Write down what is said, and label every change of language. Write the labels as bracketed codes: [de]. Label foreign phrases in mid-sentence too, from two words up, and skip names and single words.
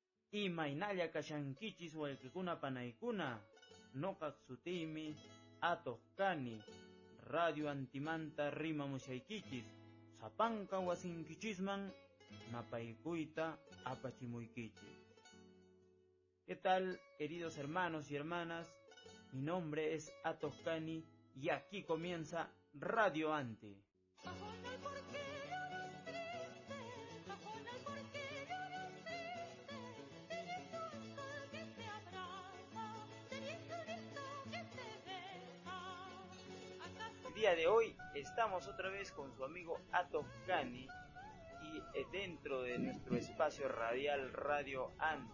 [qu] Imaynalla kashankichis wayqikuna panaykuna. Noqaq sutiymi atuq kani. Radio Antimanta rimamushaykichis. Sapanka wasinkichisman napaykuyta apachimuykichis. [es] ¿Qué tal, queridos hermanos y hermanas? Mi nombre es Atos Cani y aquí comienza Radio Anti. El día de hoy estamos otra vez con su amigo Atos Cani y dentro de nuestro espacio radial Radio Anti.